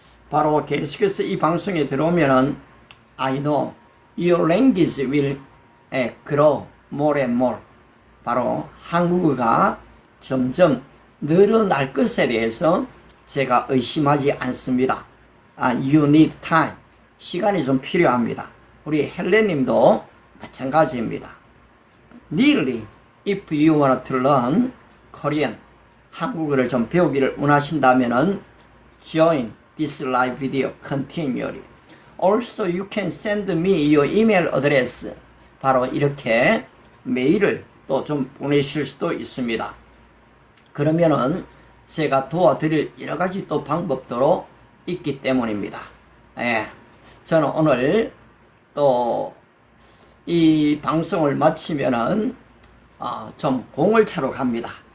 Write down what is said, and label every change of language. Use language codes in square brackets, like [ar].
[ko] 바로 계속해서 이 방송에 들어오면은 [en] I know your language will grow more and more. [ko] 바로 한국어가 점점 늘어날 것에 대해서 제가 의심하지 않습니다. [en] You need time. [ko] 시간이 좀 필요합니다. 우리 헬렌님도 마찬가지입니다. [en] Really, if you want to learn Korean, [ko] 한국어를 좀 배우기를 원하신다면은 [en] join this live video continually. Also, you can send me your email address. [ko] 바로 이렇게 메일을 또 좀 보내실 수도 있습니다. 그러면은 제가 도와드릴 여러 가지 또 방법도 있기 때문입니다. 예, 저는 오늘 또 이 방송을 마치면은 좀 공을 차러 갑니다.